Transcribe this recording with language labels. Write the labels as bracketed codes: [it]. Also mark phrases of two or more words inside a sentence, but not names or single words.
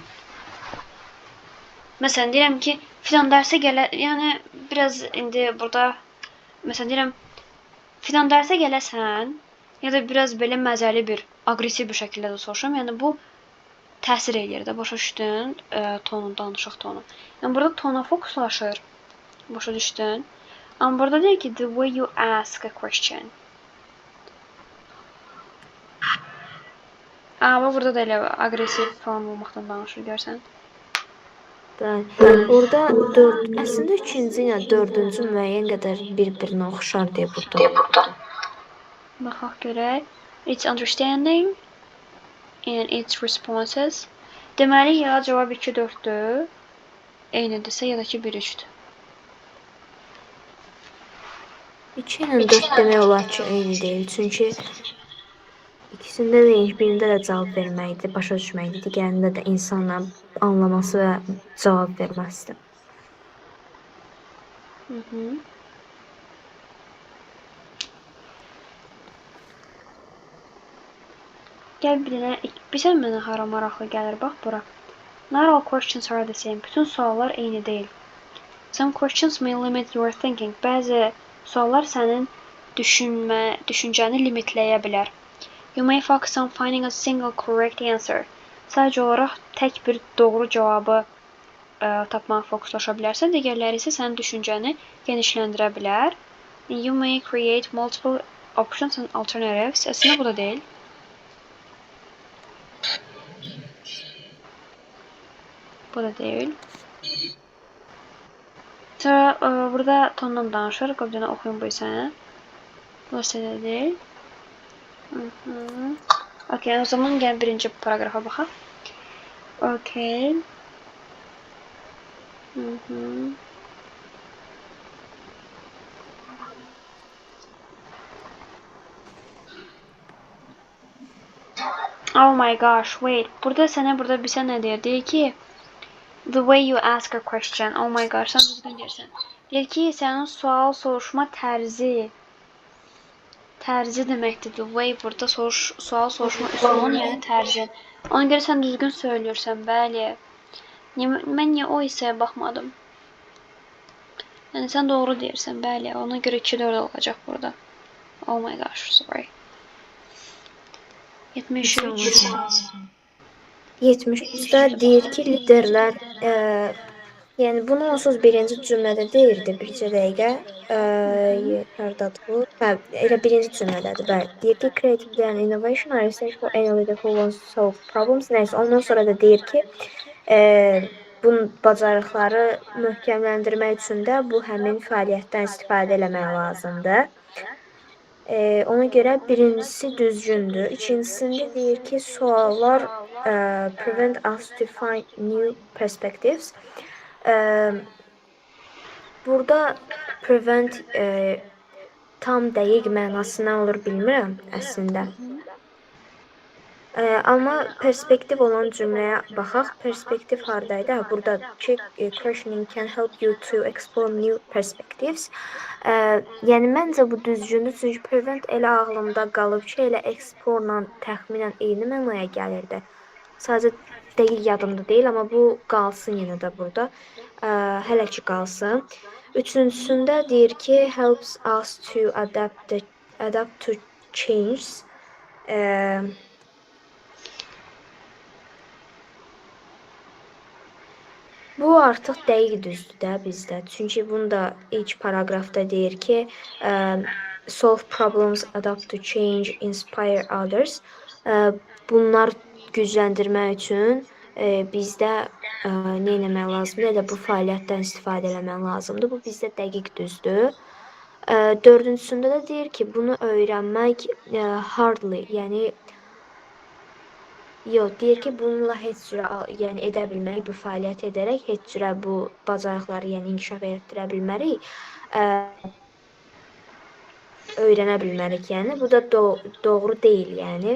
[az] Məsələn, deyirəm ki, filan dərsə yəni biraz indi burada, məsələn, deyirəm, filan dərsə gələsən, ya da biraz belə məzəli bir, aqressiv bir şəkildə də soruşuram. Yəni, bu təsir eləyir də, başa düşdün, tonu, danışıq tonu. Yəni, burada tona fokuslaşır, başa düşdün. Amma burada deyir ki, [en] the way you ask a question. [az] Amma burada da elə aqressiv falan olmaqdan danışır görsən. Bəli. Orada 4, əslində 3-cü ilə 4-cü müəyyən qədər bir-birinə oxşar deyə burada. Baxaq görək. [en] It's understanding and its responses. [az] Deməli ya cavab 2 4-dür. Eynidirsə ya da ki 1 3-dür. 2 ilə 4 demək olar ki, eyni deyil. Çünki ikisində də birində də cavab verməkdir, başa düşməkdir. Digərində də insanla anlaması və cavab verməsidir. Gəl bir dənə, bilirsən mənə hara maraqlı gəlir, bax bura. [en] Not all questions are the same. [az] Bütün suallar eyni deyil. [en] Some questions may limit your thinking. [az] Bəzi suallar sənin düşüncəni limitləyə bilər. [en] You may focus on finding a single correct answer. [az] Sadəcə olaraq tək bir doğru cavabı tapmağa fokuslaşa bilərsən. Digərləri isə sənin düşüncəni genişləndirə bilər. [en] You may create multiple options and alternatives. [az] Əslində bu da deyil. Bu da deyil. Sonra burada tondan danışır. Qoy bir dənə oxuyum bu sənə. Bu da deyil. Okay, o zaman gəl birinci paragrafa baxaq. [en] Okay. Oh my gosh, wait. [az] Burada bilsən nə deyir? Deyir ki, [en] the way you ask a question. Oh my gosh, [az] sən düzgün deyirsən. Deyir ki, sənin sual soruşma tərzi deməkdir. [en] The way [az] burada sual soruşma üsulun, yəni tərzin. Ona görə sən düzgün söylüyorsan, bəli. Mən niyə o hissəyə baxmadım? Yəni sən doğru deyirsən, bəli. Ona görə 2-4 olacaq burada. [en] Oh my gosh, sorry. [az] 73. 73-də deyir ki, liderlər, yəni bunu onsuz birinci cümlədə deyirdi, bircə dəqiqə. Hardadır bu? Hə, elə birinci cümlədədir, bəli. Deyir ki, [en] creativity and innovation are essential for any leader who wants to solve problems. [az] Nəysə, ondan sonra da deyir ki, bunun bacarıqları möhkəmləndirmək üçün də bu həmin fəaliyyətdən istifadə eləmək lazımdır. Ona görə birincisi düzgündür. İkincisində deyir ki, suallar [en] prevent us to find new perspectives. [az] Burada prevent tam dəqiq mənası nə olur bilmirəm əslində. Amma perspektiv olan cümləyə baxaq. Perspektiv hardaydı? Burada ki, [en] questioning can help you to explore new perspectives. [az] Yəni məncə bu düzgündür, çünki prevent elə ağlımda qalıb ki, elə explore-la təxminən eyni mənaya gəlirdi. Sadəcə dəqiq yadımda deyil, amma bu qalsın yenə də burada. Hələ ki qalsın. Üçüncüsündə deyir ki, [en] helps us to adapt to change. [az] Bu artıq dəqiq düzdür də bizdə. Çünki bunu da ilk paragrafda deyir ki, [en] solve problems, adapt to change, inspire others. [az] Bunlar gücləndirmək üçün bizdə nə etmək lazımdır? Elə bu fəaliyyətdən istifadə etmək lazımdır. Bu bizdə dəqiq düzdür. Dördüncüsündə də deyir ki, bunu öyrənmək hardly, yəni yox, deyir ki, bununla heç cürə, yəni edə bilmərik, bu fəaliyyət edərək heç cürə bu bacarıqları, yəni inkişaf etdirə bilmərik, öyrənə bilmərik, yəni bu da doğru deyil, yəni.